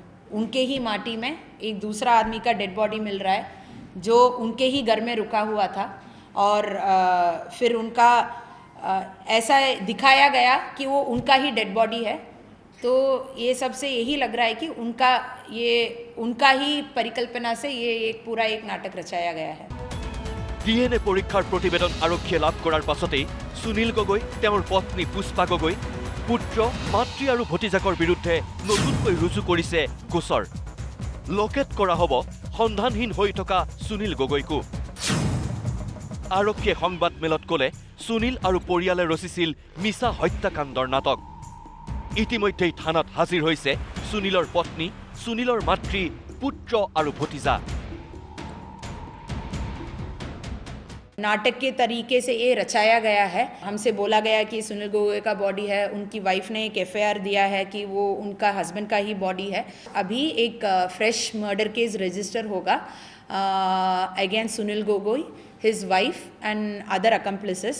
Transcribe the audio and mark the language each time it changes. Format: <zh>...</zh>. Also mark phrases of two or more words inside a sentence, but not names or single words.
<hi>उनके ही माटी में एक दूसरा आदमी का</hi> <en>dead body</en> <hi>मिल रहा है जो उनके ही घर में रुका हुआ था और फिर उनका ऐसा दिखाया गया कि वो उनका ही</hi> <en>dead body</en> <hi>है. तो ये सबसे यही लग रहा है कि उनका ही परिकल्पना से ये एक पूरा एक नाटक रचाया गया है.</hi> <as>DNA পৰীক্ষাৰ প্ৰতিবেদন আৰক্ষীয়ে লাভ কৰাৰ পাছতেই সুনীল গগৈ, তেওঁৰ পত্নী পুষ্পা গগৈ, পুত্ৰ, মাতৃ আৰু ভতিজাকৰ বিৰুদ্ধে নতুনকৈ ৰুজু কৰিছে গোচৰ. লোকেট কৰা হ'ব সন্ধানহীন হৈ থকা সুনীল গগৈকো. আৰক্ষীয়ে সংবাদমেলত ক'লে সুনীল আৰু পৰিয়ালে ৰচিছিল মিছা হত্যাকাণ্ডৰ নাটক. ইতিমধ্যেই থানাত হাজিৰ হৈছে সুনীলৰ পত্নী, সুনীলৰ মাতৃ, পুত্ৰ আৰু ভতিজা.</as> <hi>नाटक के तरीके से ये रचाया गया है. हमसे बोला गया कि सुनील गोगोई का बॉडी है, उनकी वाइफ ने एक FIR दिया है कि वो उनका हस्बैंड का ही बॉडी है. अभी एक</hi> <en>fresh murder case register होगा against Sunil Gogoi, his wife and other accomplices.</en>